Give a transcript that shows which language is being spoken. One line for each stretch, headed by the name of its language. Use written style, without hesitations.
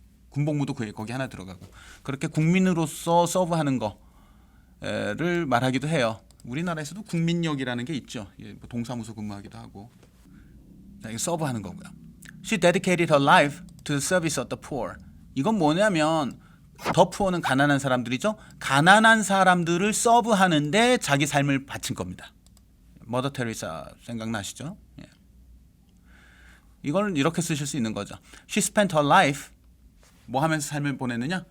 Korean: 군복무도 거기 하나 들어가고 그렇게 국민으로서 서브하는 거를 말하기도 해요. 우리나라에서도 국민역이라는 게 있죠. 뭐 동사무소 근무하기도 하고 자, 이거 서브하는 거고요.
English: She dedicated her life to the service of the poor.
Korean: 이건 뭐냐면 더 푸어는 가난한 사람들이죠. 가난한 사람들을 서브하는데 자기 삶을 바친 겁니다. 머더 테레사 생각나시죠? 예. 이걸 이렇게 쓰실 수 있는 거죠.
English: She spent her life
Korean: 뭐 하면서 삶을 보냈느냐?